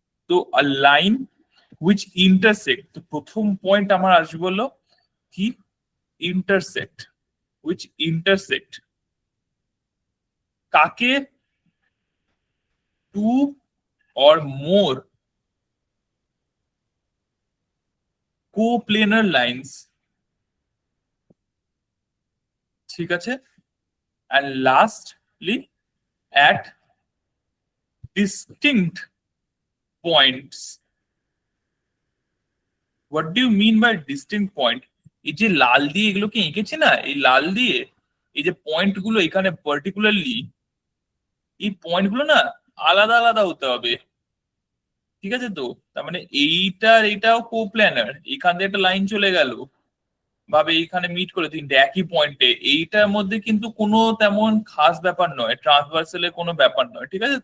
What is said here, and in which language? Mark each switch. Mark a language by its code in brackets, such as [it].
[bn] তো line which intersect, তো প্রথম পয়েন্ট আমার আসবে হলো কি, ইন্টারসেক্ট, হুইচ ইন্টারসেক্ট কাকে, টু অর মোর কোপ্লেনার লাইন্স, ঠিক আছে। [en] and lastly at distinct points. What do you mean by distinct point? [bn] এই যে লাল দিয়ে এগুলোকে এঁকেছি না, এই লাল দিয়ে এই যে পয়েন্ট গুলো এখানে পার্টিকুলারলি, এই পয়েন্ট গুলো না আলাদা আলাদা হতে হবে, ঠিক আছে। তো তার মানে এইটার এটাও কোপ্ল্যানার, এখান দিয়ে একটা লাইন চলে গেল ভাবে এইখানে মিট করে তিনটে একই পয়েন্টে, এইটার মধ্যে কিন্তু কোনো তেমন খাস ব্যাপার নয়, ট্রান্সভার্সালের কোনো ব্যাপার নয়, ঠিক আছে।